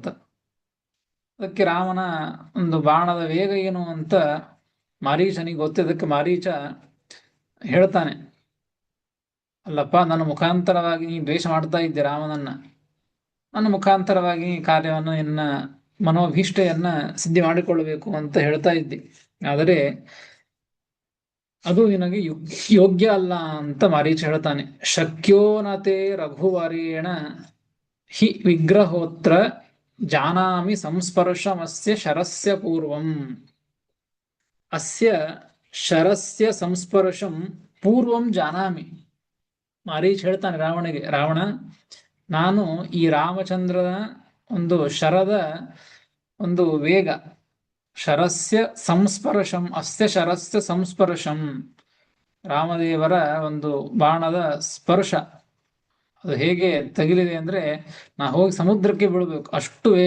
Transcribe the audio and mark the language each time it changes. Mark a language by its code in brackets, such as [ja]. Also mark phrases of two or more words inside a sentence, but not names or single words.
[kn] ಅದಕ್ಕೆ ರಾಮನ ಒಂದು ಬಾಣದ ವೇಗ ಏನು ಅಂತ ಮಾರೀಚನಿಗೆ ಗೊತ್ತಿದ್ದಕ್ಕೆ ಮಾರೀಚ ಹೇಳ್ತಾನೆ, ಅಲ್ಲಪ್ಪ, ನನ್ನ ಮುಖಾಂತರವಾಗಿ ನೀ ದ್ವೇಷ ಮಾಡ್ತಾ ಇದ್ದೆ ರಾಮನನ್ನ. ನನ್ನ ಮುಖಾಂತರವಾಗಿ ಕಾರ್ಯವನ್ನು ಎನ್ನ ಮನೋಭೀಷ್ಟೆಯನ್ನ ಸಿದ್ಧಿ ಮಾಡಿಕೊಳ್ಳಬೇಕು ಅಂತ ಹೇಳ್ತಾ ಇದ್ದೆ. ಆದರೆ ಅದು ನಿನಗೆ ಯೋಗ್ಯ ಅಲ್ಲ ಅಂತ ಮಾರೀಚ ಹೇಳ್ತಾನೆ. [sa] ಶಕ್ಯೋನತೆ ರಘುವರೇಣ ಹಿ ವಿಗ್ರಹೋತ್ರ ಜಾನಾಮಿ ಸಂಸ್ಪರ್ಶಮಸ್ಯ ಶರಸ್ಯ ಪೂರ್ವಂ. ಅಸ್ಯ ಶರಸ್ಯ ಸಂಸ್ಪರ್ಶಂ ಪೂರ್ವಂ ಜಾನಾಮಿ. [kn] ಮಾರೀಚ ಹೇಳ್ತಾನೆ ರಾವಣಿಗೆ, ರಾವಣ, ನಾನು ಈ ರಾಮಚಂದ್ರನ ಒಂದು ಶರದ ಒಂದು ವೇಗ, [sa] ಶರಸ್ಯ ಸಂಸ್ಪರ್ಶಂ, ಅಸ್ಯ ಶರಸ್ಯ ಸಂಸ್ಪರ್ಶಂ, [kn] ರಾಮದೇವರ ಒಂದು ಬಾಣದ ಸ್ಪರ್ಶ ಅದು ಹೇಗೆ ತಗಿಲಿದೆ ಅಂದ್ರೆ, ನಾ ಹೋಗಿ ಸಮುದ್ರಕ್ಕೆ ಬೀಳಬೇಕು, ಅಷ್ಟು ವೇಗ.